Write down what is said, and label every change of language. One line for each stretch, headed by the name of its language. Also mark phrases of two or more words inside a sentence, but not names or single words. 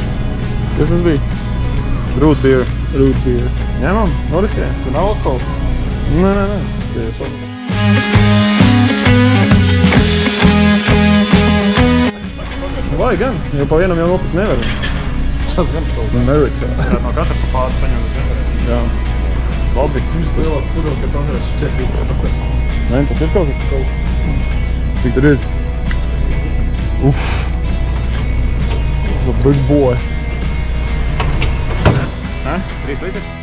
Latvian: Kas tas bija?
English: Root beer. Root beer.
Latvian: Ņemam? Noriskajam? Tu nav alkohols? Nē. Tie ir soda. Vajag gan, jo pa vienam jau nopirkt nevar. Tas gan kaut kā. Amerikā. Jā, no katra pa pāris paņemt. Jā. Labi. Tu esi lielās pudeles, ka tas varēs šķērīt. Nē, tas ir kaut kas. Cik tur ir?
English: Uff. A big boy.
Latvian: 3 litri?